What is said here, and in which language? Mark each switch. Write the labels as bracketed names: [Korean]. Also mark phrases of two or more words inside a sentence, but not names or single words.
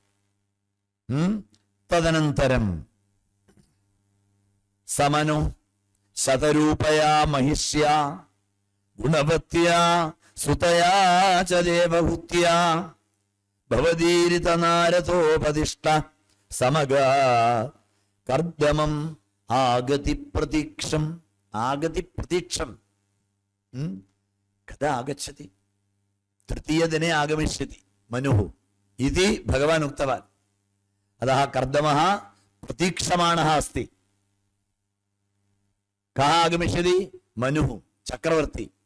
[Sanskrit] തദനന്തരം സമനു ശതരൂപയാ മഹിഷ്യാ ഗുണവത്യാ സുതയാ ച ദേവഹൂത്യാ ഭവദീരിത നാരദോപദിഷ്ട സമഗ കർദ്ദമം ആഗതി പ്രതീക്ഷം. आगति प्रतीक्षम कदा आगच्छति तृतीयदिने आगमिष्यति मनुः इति भगवान् उक्तवान् अतः कर्दमः प्रतीक्षमाणः अस्ति कः आगमिष्यति मनुः चक्रवर्ती